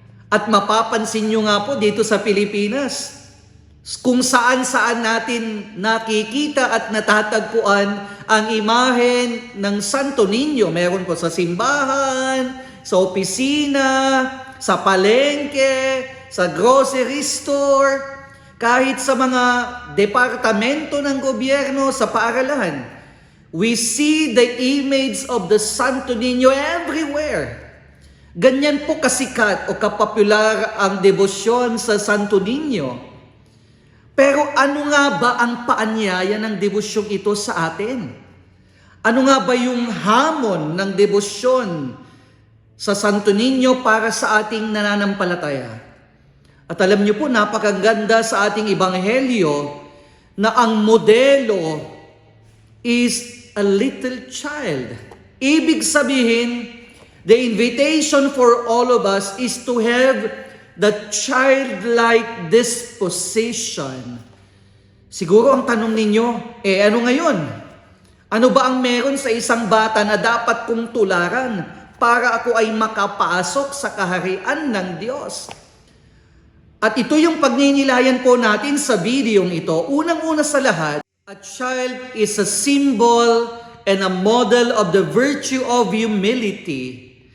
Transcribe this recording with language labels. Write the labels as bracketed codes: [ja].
[tl] At mapapansin nyo nga po dito sa Pilipinas, kung saan-saan natin nakikita at natatagpuan ang imahen ng Santo Niño. Meron po sa simbahan, sa opisina, sa palengke, sa grocery store, kahit sa mga departamento ng gobyerno, sa paaralan. [en] We see the image of the Santo Niño everywhere. [tl] Ganyan po kasikat o kapopular ang debosyon sa Santo Niño. Pero ano nga ba ang paanyaya ng devosyong ito sa atin? Ano nga ba yung hamon ng debosyon sa Santo Niño para sa ating nananampalataya? At alam niyo po, napakaganda sa ating ebanghelyo na ang modelo [en] is a little child. [tl] Ibig sabihin, [en] the invitation for all of us is to have the childlike disposition. [tl] Siguro ang tanong ninyo, ano ngayon? Ano ba ang meron sa isang bata na dapat kong tularan para ako ay makapasok sa kaharian ng Diyos? At ito yung pagninilayan po natin sa videong ito. Unang-una sa lahat, [en] a child is a symbol and a model of the virtue of humility.